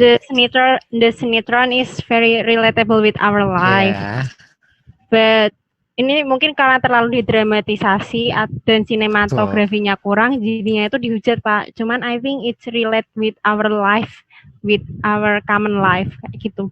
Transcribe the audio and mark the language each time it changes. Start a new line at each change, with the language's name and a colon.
English: the sinetron is very relatable with our life.
Indonesian: Ya. But ini mungkin karena terlalu didramatisasi dan sinematografinya kurang, jadinya itu dihujat Pak. Cuman
English: I think it's relate with our life, with our common life,
Indonesian: kayak gitu.